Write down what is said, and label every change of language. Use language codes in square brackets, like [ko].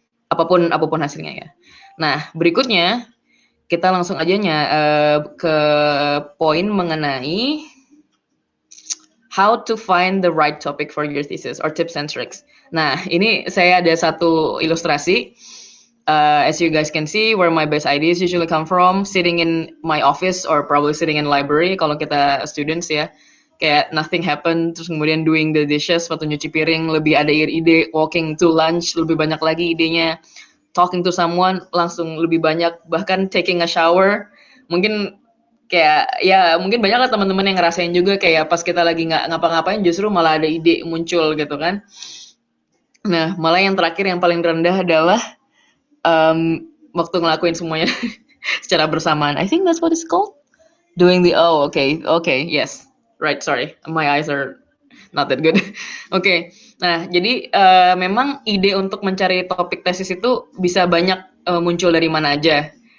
[id] Apapun hasilnya ya. Nah, berikutnya kita langsung aja ke poin mengenai [en] how to find the right topic for your thesis or tips and tricks. [id] Nah, ini saya ada satu ilustrasi. [en] As you guys can see, where my best ideas usually come from, sitting in my office or probably sitting in library [id] kalau kita [en] students ya. [id] Kayak [en] nothing happen, [id] terus kemudian [en] doing the dishes, [id] waktu nyuci piring, lebih ada ide, [en] walking to lunch, [id] lebih banyak lagi idenya, [en] talking to someone, [id] langsung lebih banyak, bahkan [en] taking a shower, [id] mungkin kayak, ya mungkin banyak lah teman-teman yang ngerasain juga kayak pas kita lagi nggak ngapa-ngapain justru malah ada ide muncul gitu kan. Nah, malah yang terakhir yang paling rendah adalah waktu ngelakuin semuanya secara bersamaan. [en] I think that's what it's called. Doing the okay, yes, right. Sorry, my eyes are not that good. [id] Oke, nah jadi memang ide untuk mencari topik tesis itu bisa banyak muncul dari mana aja.